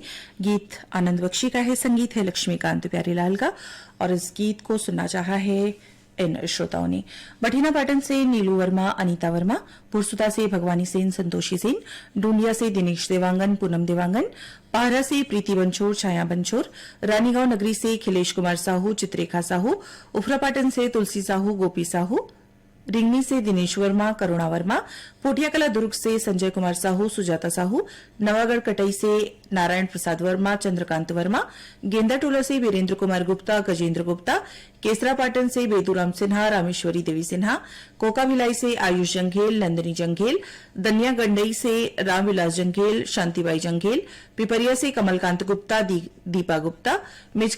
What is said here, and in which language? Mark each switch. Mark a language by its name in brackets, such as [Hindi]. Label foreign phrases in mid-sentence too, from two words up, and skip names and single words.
[Hindi] गीत आनंद बख्शी का है, संगीत है लक्ष्मीकांत प्यारीलाल का और इस गीत को सुनना चाहा है इन श्रोताओं ने। बठिना पाटन से नीलू वर्मा, अनीता वर्मा, पुरसुता से भगवानी सेन, संतोषी सेन, डूंडिया से दिनेश देवांगन, पूनम देवांगन, पाहरा से प्रीति बंछोर, छाया बंछोर, रानीगांव नगरी से खिलेश कुमार साहू, चित्रेखा साहू, उफरापाटन से तुलसी साहू, गोपी साहू, रिंगनी से दिनेश वर्मा, करुणा वर्मा, पोटियाकला दुर्ग से संजय कुमार साहू, सुजाता साहू, नवागढ़ कटई से नारायण प्रसाद वर्मा, चंद्रकांत वर्मा, गेंदाटोला से वीरेंद्र कुमार गुप्ता, गजेंद्र गुप्ता, केसरापाटन से बेदूराम सिन्हा, रामेश्वरी देवी सिन्हा, कोकाभिलाई से आयुष जंघेल, नंदिनी जंघेल, दनिया गंडई से रामविलास जंघेल, शांतिबाई जंघेल, पिपरिया से कमलकांत गुप्ता, दीपा गुप्ता, मिचका